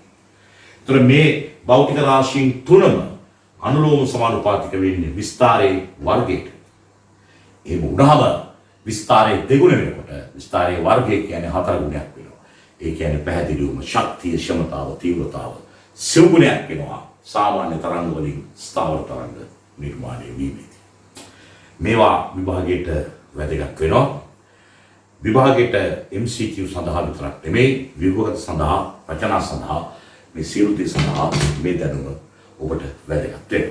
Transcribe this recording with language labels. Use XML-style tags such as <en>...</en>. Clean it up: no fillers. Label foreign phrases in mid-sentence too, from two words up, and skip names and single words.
<si>ඒතර මේ භෞතික රාශීන් තුනම අනුලෝම සමානුපාතික වෙන්නේ විස්තරයේ වර්ගයට. ඒ වුණාම විස්තරයේ දෙගුණ වෙනකොට විස්තරයේ වර්ගය කියන්නේ 4 ගුණයක් වෙනවා. ඒ කියන්නේ පැහැදිලිවම ශක්තිය, ක්ෂමතාව, තීව්‍රතාව සිවුගුණයක් වෙනවා. සාමාන්‍ය තරංග වලින් ස්ථාවර තරංග නිර්මාණය වීමේදී මේවා විභාගයට වැදගත් වෙනවා. විභාගයට MCQ සඳහා විතරක් නෙමෙයි විභාග සඳහා රචනා සඳහා මේ සියලු දේ සඳහා මේ දැනුම ඔබට වැදගත් වෙනවා.</si>